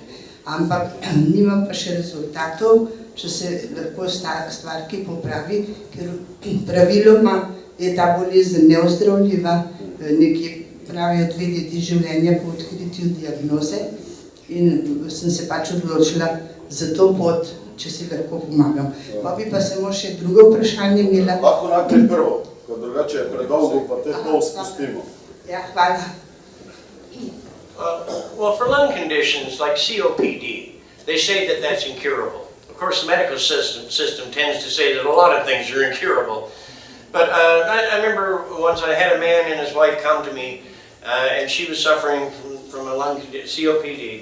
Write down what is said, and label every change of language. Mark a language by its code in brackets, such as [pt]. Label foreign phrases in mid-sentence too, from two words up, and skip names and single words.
[sl] Ampak nimam pa še rezultatov, če se lahko stvar ki popravi, ker praviloma je ta bolezen neozdravljiva, nekje pravijo 2 leti življenja po odkritju diagnoze in sem se pač odločila, za to pot, če si lahko pomagam. Pa bi pa samo še drugo vprašanje imela. Lahko najprej prvo, ker drugače je predolgo, pa te pol spustimo. Ja, hvala. [en] Well, for lung conditions like COPD, they say that that's incurable. Of course, the medical system tends to say that a lot of things are incurable. But I remember once I had a man and his wife come to me, and she was suffering from a lung COPD.